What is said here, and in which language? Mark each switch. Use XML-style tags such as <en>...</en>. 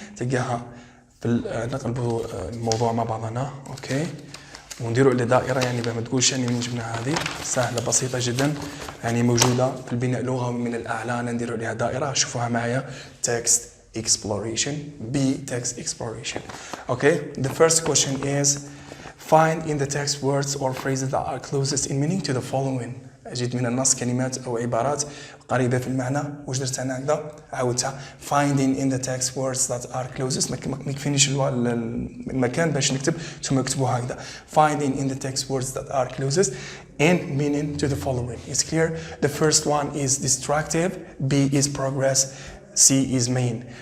<ar>تلقاها نقلبوا الموضوع مع بعضنا أوكي، ونديروا إلى دائرة يعني ما تقولش يعني من جبنا هذه سهلة بسيطة جدا يعني موجودة في البناء اللغوي من الأعلى. نديروا عليها دائرة شوفوها معايا</ar> <en>text exploration text exploration. Okay, the first question is find in the text words or phrases that are closest in meaning to the following.</en> <ar>أجد من النص كلمات أو عبارات قريبة في المعنى. واش درت أنا هكذا؟ عاودتها</ar> <en>finding in the text words that are closest.</en> <ar>ما يكفينيش المكان باش نكتب ثم اكتبوها هكذا.</ar> <en>finding in the text words that are closest in meaning to the following. It's clear. The first one is destructive, B is progress, C is main.</en>